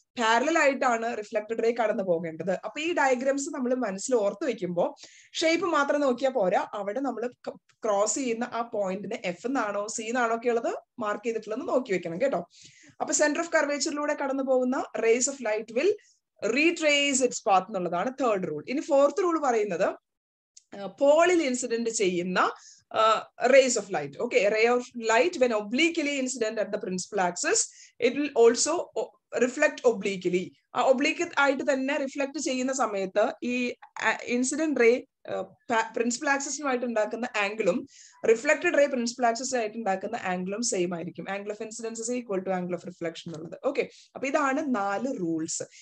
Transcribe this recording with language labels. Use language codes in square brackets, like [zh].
[ml] Parallel ആയിട്ടാണ് reflected ray കടന്നു പോകേണ്ടത്. അപ്പൊ ഈ ഡയഗ്രാംസ് നമ്മൾ മനസ്സിൽ ഓർത്ത് വെക്കുമ്പോൾ ഷേപ്പ് മാത്രം നോക്കിയാൽ പോരാ, അവിടെ നമ്മൾ ക്രോസ് ചെയ്യുന്ന ആ പോയിന്റിന് എഫ് എന്നാണോ സി എന്നാണോ ഒക്കെ ഉള്ളത് മാർക്ക് ചെയ്തിട്ടുള്ളത് നോക്കി വെക്കണം കേട്ടോ. അപ്പൊ സെന്റർ ഓഫ് കർവേച്ചറിലൂടെ കടന്നു പോകുന്ന [en] rays of light will retrace its path [ml] എന്നുള്ളതാണ് തേർഡ് റൂൾ. ഇനി ഫോർത്ത് റൂൾ പറയുന്നത് പോളിൽ ഇൻസിഡന്റ് ചെയ്യുന്ന [en] rays of light. Okay, a ray of light when obliquely incident at the principal axis, it will also reflect obliquely. [ml] Oblique ആയിട്ട് തന്നെ reflect ചെയ്യുന്ന സമയത്ത് ഈ incident ray principal ആക്സിസുമായിട്ട് ഉണ്ടാക്കുന്ന ആംഗിളും റിഫ്ലക്റ്റഡ് റേ പ്രിൻസിപ്പൽ ആക്സിസ് ആയിട്ട് ഉണ്ടാക്കുന്ന ആംഗിളും സെയിം ആയിരിക്കും. [en] angle of incidence is equal to angle of reflection [ml] എന്നുള്ളത്. ഓക്കെ, അപ്പൊ ഇതാണ് 4 റൂൾസ്.